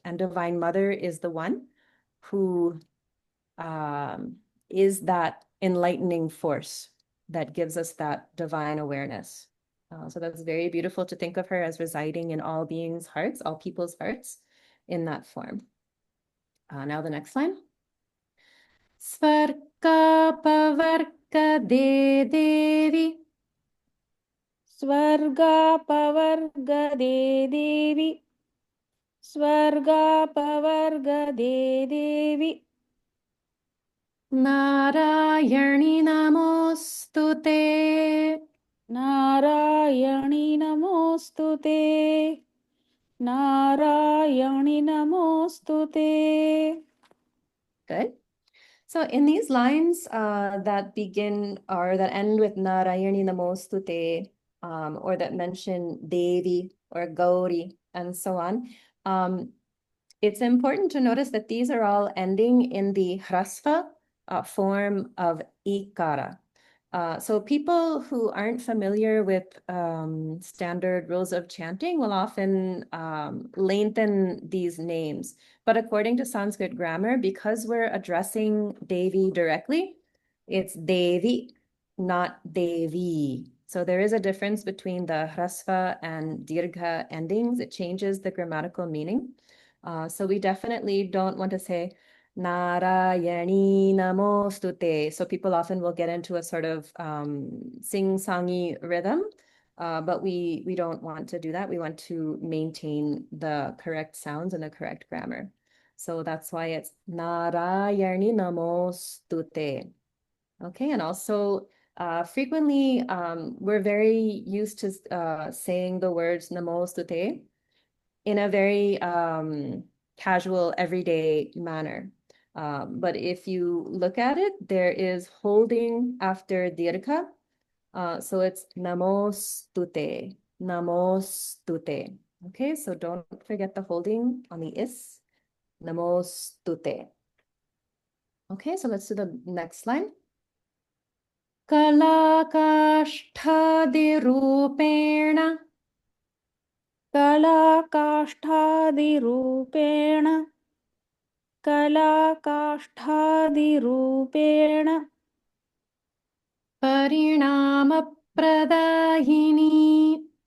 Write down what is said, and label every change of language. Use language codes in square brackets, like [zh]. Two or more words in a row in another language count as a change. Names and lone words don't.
[en] And Divine Mother is the one who is that enlightening force that gives us that divine awareness. So that's very beautiful to think of her as residing in all beings' hearts, all people's hearts in that form. Now the next line. [sa] Svargapavargade Devi. स्वर्गापवर्गदे देवि स्वर्गापवर्गदे देवि Nārāyaṇi namostu te. नारायणि नमोऽस्तु ते नारायणि नमोऽस्तु ते [en] Good. So in these lines that begin or that end with [sa] Nārāyaṇi namostu te, [en] or that mention Devi or Gauri and so on, it's important to notice that these are all ending in the hrasva form of ikara. So people who aren't familiar with standard rules of chanting will often lengthen these names. But according to Sanskrit grammar, because we're addressing Devi directly, it's Devi, not Devi. So there is a difference between the hrasva and dirgha endings. It changes the grammatical meaning. So we definitely don't want to say [sa] Nārāyaṇi namostu te. [en] So people often will get into a sort of sing-songy rhythm, but we don't want to do that. We want to maintain the correct sounds and the correct grammar. So that's why it's [sa] Nārāyaṇi namostu te. [en] Okay, and also frequently we're very used to saying the words [sa] namostu te [en] in a very casual, everyday manner. But if you look at it, there is holding after dirgha. So it's namostute, namostute. Okay, so don't forget the holding on the is, namostute. Okay, so let's do the next line. [sa] Kalakashthadirupena. कलाकाष्ठादिरूपेण परिणामप्रदायिनी